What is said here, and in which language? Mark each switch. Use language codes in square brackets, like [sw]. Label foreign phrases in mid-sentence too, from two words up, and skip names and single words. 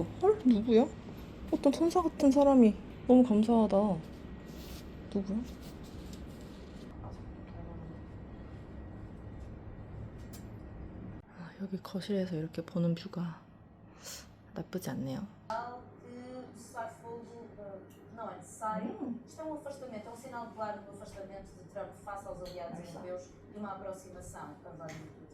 [ko] 헐, 누구야? 어떤 천사 같은 사람이. 너무 감사하다. 누구야? 여기 거실에서 이렇게 보는 뷰가 나쁘지 않네요. [pt] que sai fogo, não é necessário. Isto é um afastamento, é um sinal claro de um afastamento de Trump face aos aliados europeus e uma aproximação também